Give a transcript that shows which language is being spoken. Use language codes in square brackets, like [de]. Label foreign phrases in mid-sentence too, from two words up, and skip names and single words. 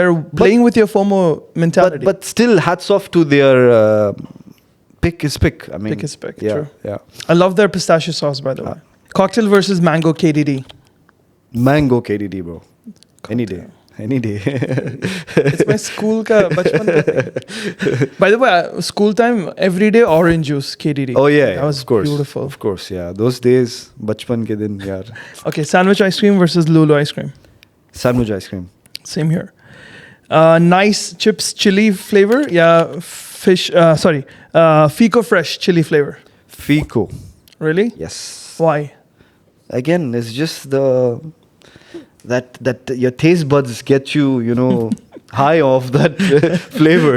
[en] they're playing with your FOMO mentality. But still, hats off to their pick is pick. I mean, Pick is pick, Yeah, true. yeah. I love their pistachio sauce, by the way. Cocktail versus mango KDD. Mango KDD, bro. Any day. Any day. It's my school [hi] का बचपन का [en] thing. By the way, school time, every day orange juice KDD. Oh yeah, That was of course. beautiful. Of course, yeah. Those days, [hi] बचपन के दिन, यार. [en] Okay, sandwich ice cream versus Lulu ice cream. Sandwich ice cream. Same here. Nice chips chili flavor. Yeah, Fico fresh chili flavor. Fico. Really? Yes. Why? Again, it's just that your taste buds get you, you know, high off that flavor.